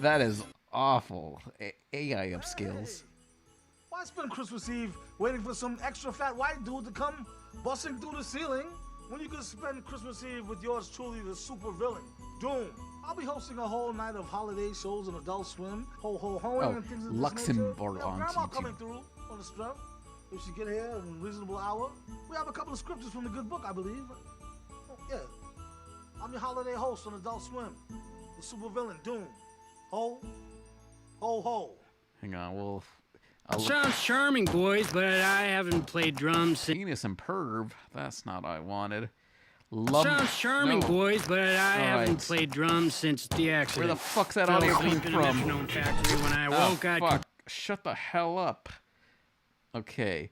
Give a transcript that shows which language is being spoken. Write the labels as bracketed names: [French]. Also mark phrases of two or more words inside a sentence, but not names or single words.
[English] That is awful. AI upskills. Why spend Christmas Eve waiting for some extra fat white dude to come busting through the ceiling when you could spend Christmas Eve with yours truly, the super villain, Doom? I'll be hosting a whole night of holiday shows on Adult Swim, ho-ho-hoing and things of this Luxembourg nature. on Grandma YouTube. coming through on the strength. If she get here in a reasonable hour, we have a couple of scriptures from the good book, I believe. Oh, yeah. I'm your holiday host on Adult Swim, the super villain, Doom. Ho, ho, ho. Hang on, Sounds charming, boys, but I haven't played drums since. Penis and perv. That's not what I wanted. Sounds charming, boys, but I haven't right. played drums since the accident. Where the fuck's that Fell audio asleep coming in a from? metronome factory when I woke. Fuck. Shut the hell up. Okay.